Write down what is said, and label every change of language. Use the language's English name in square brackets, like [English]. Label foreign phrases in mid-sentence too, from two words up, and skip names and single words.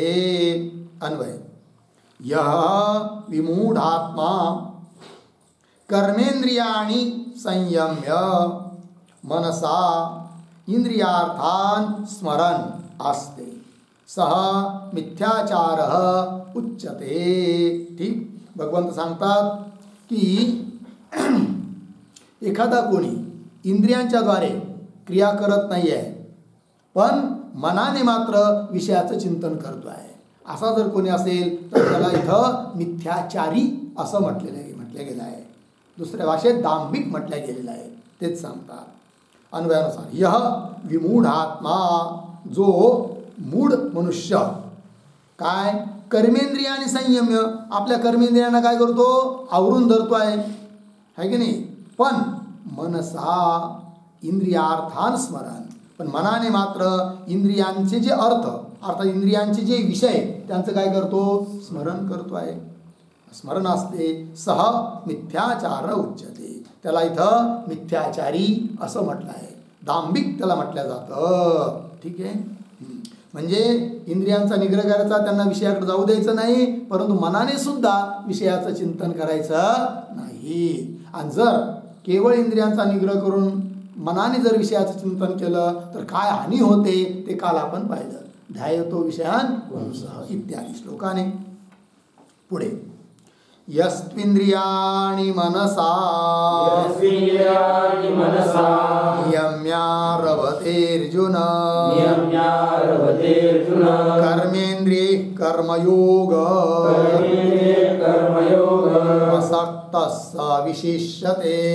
[Sanskrit] अन्वय, यः विमूढात्मा कर्मेंद्रियाणि संयम्य मनसा इंद्रियार्थान् स्मरन् आस्ते सह मिथ्याचारः उच्यते। [Marathi] ठीक, भगवंत सांगतात की एखादा कोणी इंद्रियांच्याद्वारे क्रिया करत नाही आहे, पण मनाने मात्र विषयाचं चिंतन करतो आहे, असा जर कोणी असेल तर त्याला इथं मिथ्याचारी असं म्हटलं गेलं आहे, दुसऱ्या भाषेत दांभिक म्हटलं गेलेलं आहे, तेच सांगतात। [Sanskrit] अन्वयानुसार यह विमूढात्मा, [Marathi] जो मूढ मनुष्य काय, कर्मेंद्रिय आणि संयम्य, आपल्या कर्मेंद्रियांना काय करतो, आवरून धरतो आहे आहे की नाही. पण [Sanskrit] मनसा इंद्रियार्थान स्मरण, [Marathi] पण मनाने मात्र इंद्रियांचे जे अर्थ अर्थात इंद्रियांचे जे विषय त्यांचं काय करतो, स्मरण करतो आहे. स्मरण असते. [Sanskrit] सह मिथ्याचार उच्यते, [Marathi] त्याला इथं मिथ्याचारी असं म्हटलं आहे. दांभिक त्याला म्हटलं जातं. ठीक आहे. म्हणजे इंद्रियांचा निग्रह करायचा, त्यांना विषयाकडे जाऊ द्यायचं नाही, परंतु मनाने सुद्धा विषयाचं चिंतन करायचं नाही. आणि जर केवळ इंद्रियांचा निग्रह करून मनाने जर विषयाचं चिंतन केलं तर काय हानी होते ते काल आपण पाहिलं. [Sanskrit] ध्यायतो विषयान पुंसः [Marathi] इत्यादी श्लोकाने. [Sanskrit] पुढे यस्त्विंद्रियाणि मनसा नियम्यारभतेऽर्जुन कर्मेन्द्रियैः कर्मयोग असक्तः स विशिष्यते.